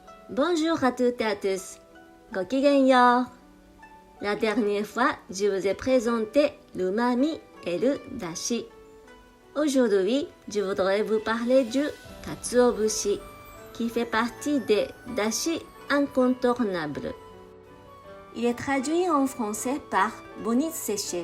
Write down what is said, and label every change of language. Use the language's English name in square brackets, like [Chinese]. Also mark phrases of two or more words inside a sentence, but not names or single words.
[French] Bonjour à toutes et à tous. ごきげんよう。La dernière fois, je vous ai présenté l'umami et le dashi. Aujourd'hui, je voudrais vous parler du katsuobushi, qui fait partie des dashi incontournables. Il est traduit en français par bonite séchée.